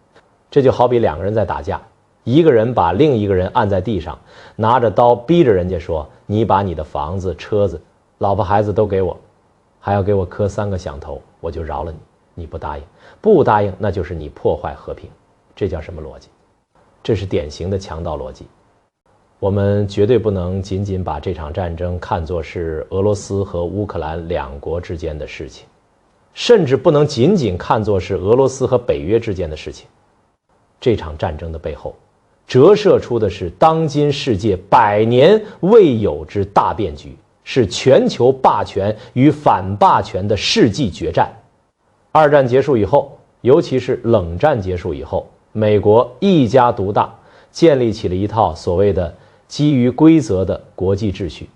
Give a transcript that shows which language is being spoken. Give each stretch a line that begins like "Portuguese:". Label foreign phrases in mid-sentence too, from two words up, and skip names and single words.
Chinese: 這就好比2個人在打架，一個人把另一個人按在地上，拿着刀逼着人家說：“你把你的房子、車子、老婆孩子都給我，還要給我磕3個響頭，我就饒了你。” 你不答应，不答應，那就是你破壞和平。這叫什麼邏輯？這是典型的強盜邏輯。我們絕对不能僅僅把這場戰爭看作是俄羅斯和烏克蘭2國之間的事情，甚至不能僅僅看作是俄羅斯和北約之間的事情。這場戰爭的背後，折射出的是當今世界100年未有之大變局，是全球霸權與反霸權的世紀決戰。2戰結束以後，尤其是冷戰結束以後，美國一家獨大，建立起了一套所謂的基於規則的國際秩序。